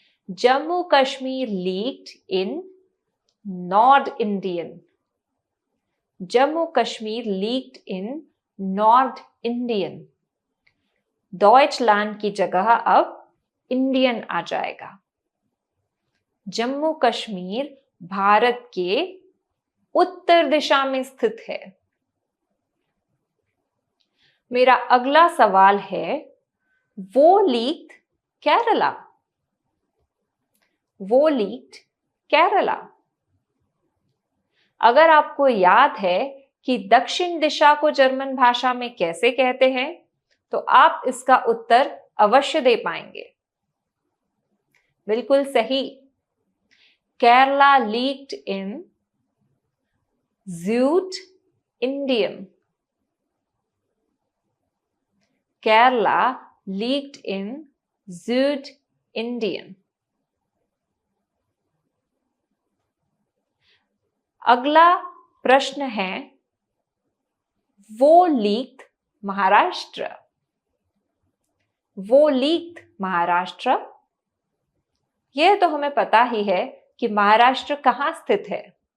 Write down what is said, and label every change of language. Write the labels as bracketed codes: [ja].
[de] जम्मू कश्मीर liegt in Nord-Indien. जम्मू कश्मीर liegt in Nord-Indien. [hi] Deutschland की जगह अब इंडियन आ जाएगा। जम्मू कश्मीर भारत के उत्तर दिशा में स्थित है। मेरा अगला सवाल है, [de] वो liegt केरला। वो liegt केरला। [hi] अगर आपको याद है कि दक्षिण दिशा को जर्मन भाषा में कैसे कहते हैं, तो आप इसका उत्तर अवश्य दे पाएंगे। बिल्कुल सही। [de] केरला liegt in Südindien. केरला liegt in Südindien. [hi] अगला प्रश्न है, [de] वो liegt महाराष्ट्र। वो liegt महाराष्ट्र। [hi] यह तो हमें पता ही है कि महाराष्ट्र कहाँ स्थित है।